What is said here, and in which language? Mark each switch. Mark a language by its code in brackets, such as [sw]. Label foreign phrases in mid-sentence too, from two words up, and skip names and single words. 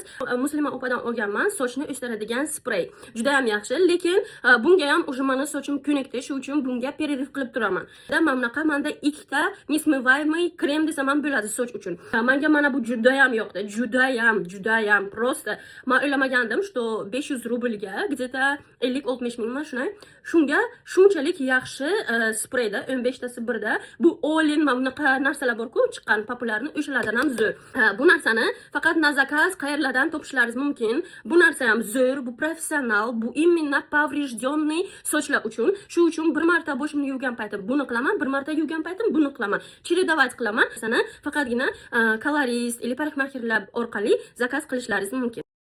[uz] Muslima opadan olganman, sochni o'stiradigan sprey. Juda ham yaxshi, lekin bunga ham уже meni sochim ko'nikdi, shu uchun bunga перерыв qilib turaman. Mamnaqa menda ikkita несмываемый krem desam ham bo'ladi soch uchun. Menga mana bu juda ham yoqdi. Juda ham просто. Men o'ylamagandim, что 500 rublga где-то 50-60 ming shunday. Shunga shunchalik yaxshi spreyda 15 tasi birda. Bu Olin mamnaqa narsalar bor-ku, chiqqan populyarni o'shalardan ham zo'r. Bu narsani faqat [ru] на заказ [uz] qayerlardan topishlaringiz mumkin. Bu narsa ham zo'r, bu professional, bu [ru] именно поврежденный [uz] sochlar uchun. Shu uchun bir marta boshimni yuvgan paytim buni qilaman, bir marta yuvgan paytim buni qilaman. Чередовать qilaman. Sana faqatgina kolorist или parikmaxirlar orqali zakaz qilishlaringiz mumkin.